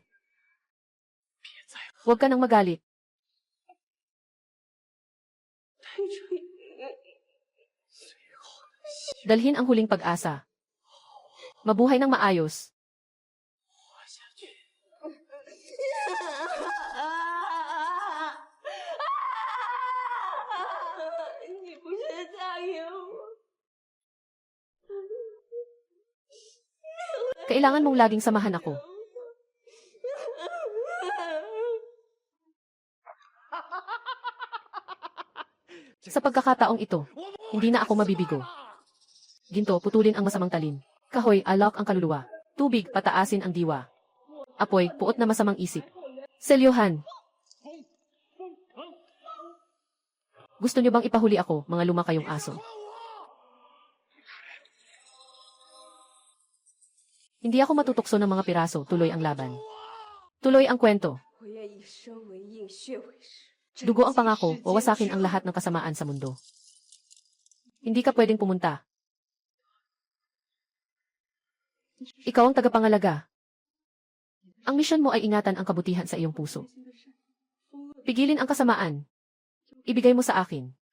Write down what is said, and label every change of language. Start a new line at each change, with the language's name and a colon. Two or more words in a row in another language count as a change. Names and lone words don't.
Filipino: Huwag ka nang magalit. Dalhin ang huling pag-asa. Mabuhay ng maayos.
Chinese: 你不是答应我？
Filipino: Kailangan mong laging samahan ako. Sa pagkakataong ito, hindi na ako mabibigo. Ginto, putulin ang masamang talim. Kahoy, alok ang kaluluwa. Tubig, pataasin ang diwa. Apoy, puot na masamang isip. Selyuhan. Gusto niyo bang ipahuli ako, mga lumakayong aso? Hindi ako matutukso ng mga piraso, tuloy ang laban. Tuloy ang kwento.
Chinese: 我愿以生为应，血为誓。
Filipino: Dugo ang pangako, wawasakin ang lahat ng kasamaan sa mundo. Hindi ka pwedeng pumunta. Ikaw ang tagapangalaga. Ang misyon mo ay ingatan ang kabutihan sa iyong puso. Pigilin ang kasamaan. Ibigay mo sa akin.